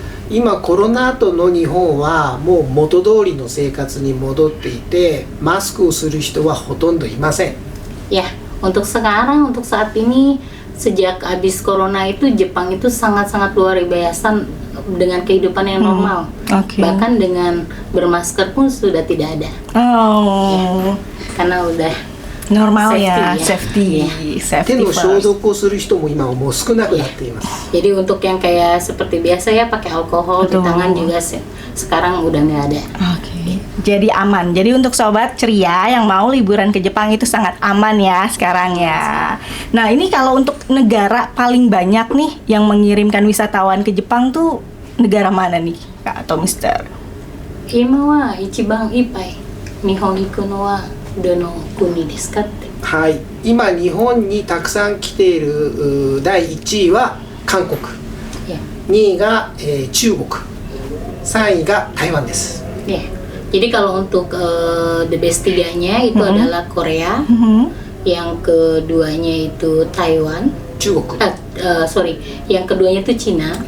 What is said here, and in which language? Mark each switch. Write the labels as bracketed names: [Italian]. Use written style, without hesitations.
[Japanese] 今コロナ後の日本はもう元通りの生活に戻っていて、マスクをする人はほとんどいません。 [Indonesian] Ya, untuk sekarang, untuk saat ini, sejak habis corona itu Jepang itu sangat-sangat luar biasa dengan kehidupan yang normal. Bahkan dengan bermasker pun sudah tidak ada. Ya, karena udah normal [English] safety safety [Japanese] 手の [English] first. [Japanese] 消毒をする人も今はもう少なくなっています。 [Indonesian] Jadi untuk yang kayak seperti biasa ya pakai alkohol di tangan juga sekarang udah nggak ada. Oke. Jadi aman. Jadi untuk Sobat Ceria yang mau liburan ke Jepang itu sangat aman ya sekarang ya. Nah, ini kalau untuk negara paling banyak nih yang mengirimkan wisatawan ke Jepang tuh negara mana nih, Kak atau Mister? [Japanese] 今は一番いっぱい日本行くのはどの国ですかって。はい、今日本にたくさん来ている第1位は韓国、2位が、中国、3位が台湾です。 [Indonesian] Ya. Jadi kalau untuk the best 3-nya itu adalah Korea, yang keduanya itu Taiwan, [Japanese] 中国、 [Indonesian] sorry, yang keduanya itu Cina,